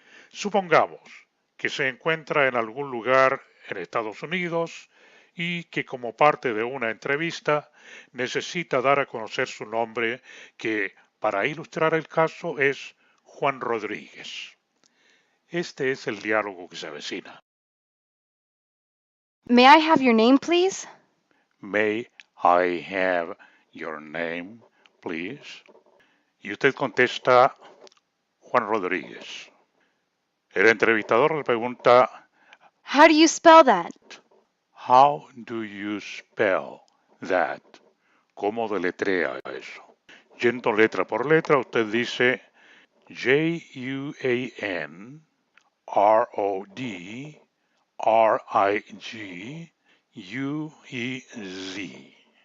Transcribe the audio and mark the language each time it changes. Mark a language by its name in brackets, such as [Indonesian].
[Spanish] Supongamos que se encuentra en algún lugar en Estados Unidos y que como parte de una entrevista necesita dar a conocer su nombre, que para ilustrar el caso es Juan Rodríguez. Este es el diálogo que se avecina. [English] May I have your name, please? May I have your name, please? [Spanish] Y usted contesta Juan Rodríguez. El entrevistador le pregunta, [English] How do you spell that? How do you spell that? [Spanish] ¿Cómo deletrea eso? Yendo letra por letra, usted dice Juanrodriguez.